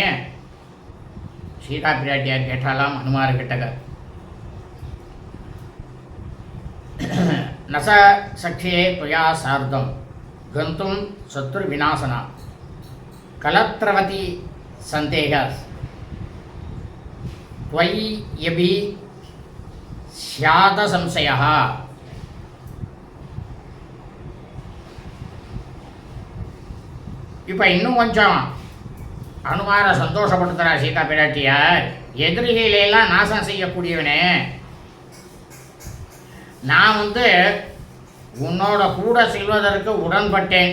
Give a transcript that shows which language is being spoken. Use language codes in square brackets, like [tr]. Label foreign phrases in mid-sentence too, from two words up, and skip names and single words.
[ta] சீதா பிராட்டியார் கேட்டாலாம் ஹனுமார்கிட்டக. [sa] न च शक्षे त्वया सार्धं गन्तुं शत्रु विनाशन कलत्रवति सन्देहस् त्वयि यभि स्याद संशयः. [ta] இப்போ இன்னும் கொஞ்சம் அனுமாரை சந்தோஷப்படுத்துகிறா சீதா பிராட்டியார். எதிரிகளெல்லாம் நாசம் செய்யக்கூடியவனே, நான் உன்னோட கூட செல்வதற்கு உடன்பட்டேன்.